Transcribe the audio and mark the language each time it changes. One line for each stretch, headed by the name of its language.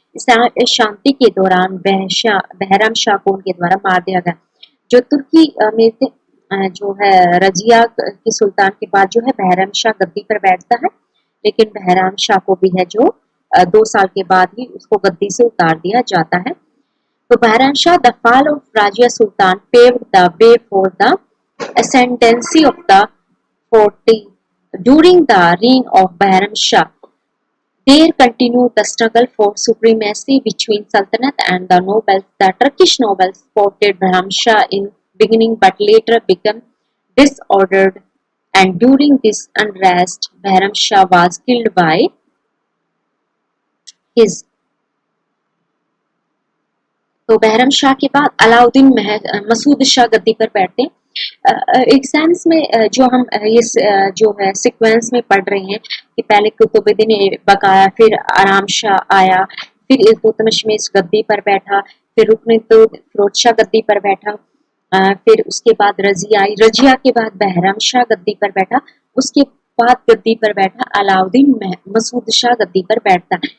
Hindi: इस शांति के दौरान बहरम शाह को उनके द्वारा मार दिया गया। जो तुर्की अमीर थे, जो है रजिया की सुल्तान के बाद जो है बहरम शाह गद्दी पर बैठता है, लेकिन बहरम शाह को भी है जो 2 साल के बाद ही उसको गद्दी से उतार दिया जाता है।
English: तो Bahram Shah, the fall of Rajia Sultan paved the way for the ascendancy of the 40 during the reign of Bahram Shah. There continued the struggle for supremacy between Sultanate and the nobles. The Turkish nobles supported Bahram Shah in beginning, but later became disordered, and during this unrest, Bahram Shah was killed by his.
Hindi: तो बहरम शाह के बाद अलाउद्दीन मसूद शाह गद्दी पर बैठते हैं। Exams में जो हम ये जो है सीक्वेंस में पढ़ रहे हैं कि पहले कुतुबुद्दीन ऐबक आया, फिर आराम शाह आया, फिर इल्तुतमिश गद्दी पर बैठा, फिर रुकन फिरोज शाह गद्दी पर बैठा, फिर उसके बाद रजिया आई, रजिया के बाद बहरम शाह गद्दी पर बैठा, उसके बाद गद्दी पर बैठा अलाउद्दीन मसूद शाह गद्दी पर बैठता।